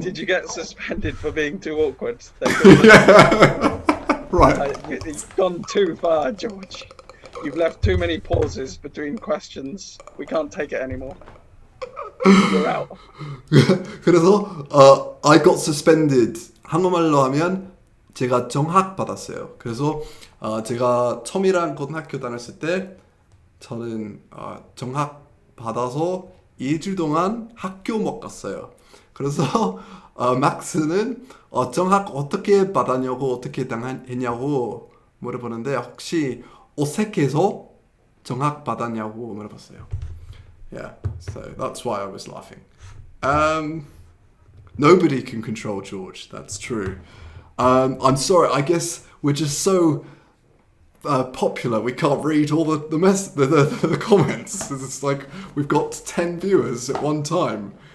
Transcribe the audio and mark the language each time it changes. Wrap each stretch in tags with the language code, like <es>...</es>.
<en>Did you get suspended for being too awkward? Yeah. Right. You've gone too far, George. You've left too many pauses between questions. We can't take it anymore. You're out.</en> <ko>그래서</ko> <en>I got suspended.</en> <ko>한국말로 하면 제가 정학 받았어요. 그래서 제가 처음이랑 고등학교 다녔을 때 저는 정학 받아서 2주 동안 학교 못 갔어요. 그래서 막스는 정학 어떻게 받았냐고 어떻게 당했냐고 물어보는데 혹시 어색해서 정학 받았냐고 물어봤어요.</ko> <en>Yeah, so that's why I was laughing. Nobody can control George, that's true. I'm sorry, I guess we're just so popular we can't read all the comments. It's like we've got 10 viewers at one time.</en>